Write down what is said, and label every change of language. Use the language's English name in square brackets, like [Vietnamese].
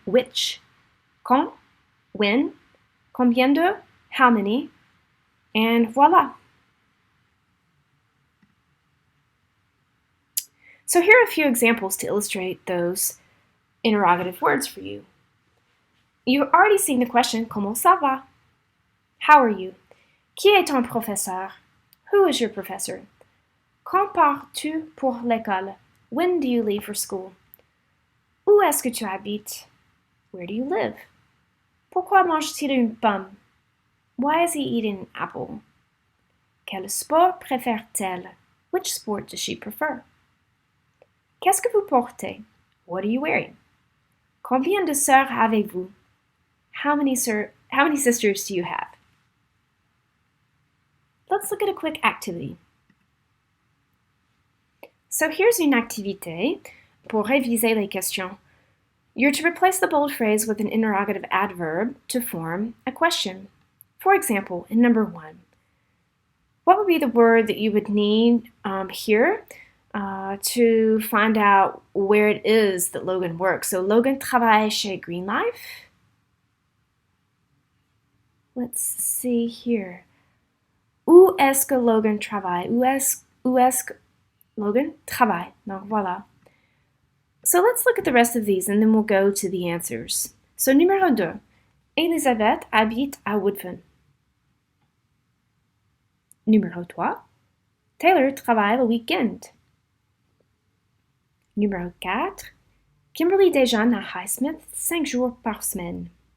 [English] Which? Quand? When? Combien de? How many? And voila. So here are a few examples to illustrate those interrogative words for you. You've already seen the question, [French] comment ça va? [English] How are you? [French] Qui est ton professeur? [English] Who is your professor? [French] Quand pars-tu pour l'école? [English] When do you leave for school? [French] Où est-ce que tu habites? [English] Where do you live? [French] Pourquoi mange-t-il une pomme? [English] Why is he eating an apple? [French] Quel sport préfère-t-elle? [English] Which sport does she prefer? [French] Qu'est-ce que vous portez? [English] What are you wearing? [French] Combien de sœurs avez-vous? [English] How many sisters do you have? Let's look at a quick activity. So here's [French] une activité pour réviser les questions. [English] You're to replace the bold phrase with an interrogative adverb to form a question. For example, in number 1, what would be the word that you would need here to find out where it is that Logan works? [French] So Logan travaille chez Green Life. [English] Let's see here. [French] Où est-ce que Logan travaille? Où est-ce que Logan travaille? Donc voilà. [English] So let's look at the rest of these and then we'll go to the answers. [French] So numéro 2. Elisabeth habite à Woodfin. Numéro 3. Taylor travaille le week-end. Numéro 4. Kimberly déjeune à Highsmith 5 jours par semaine.